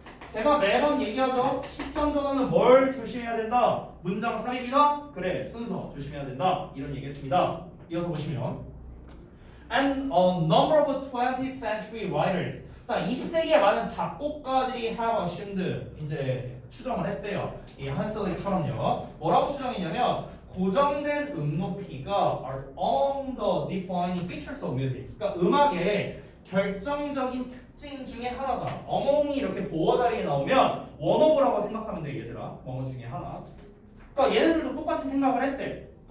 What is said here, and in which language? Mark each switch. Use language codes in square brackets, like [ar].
[ko] 제가 매번 얘기하죠. 시점 전환은 뭘 조심해야 된다? 문장 삽입이다? 그래 순서 조심해야 된다. 이런 얘기했습니다. [en] 이어서 보시면 And a number of 20th century writers [ko] 자 20세기의 많은 작곡가들이 [en] have assumed [ko] 이제 추정을 했대요. 이 한슬릭처럼요. 뭐라고 추정했냐면 고정된 높이가 [en] are among the defining features of music. [ko] 그러니까 음악의 결정적인 특징 중에 하나다. among이 이렇게 보어 자리에 나오면 원어브라고 생각하면 돼 얘들아. 원어 중에 하나. 그러니까 얘네들도 똑같이 생각을 했대.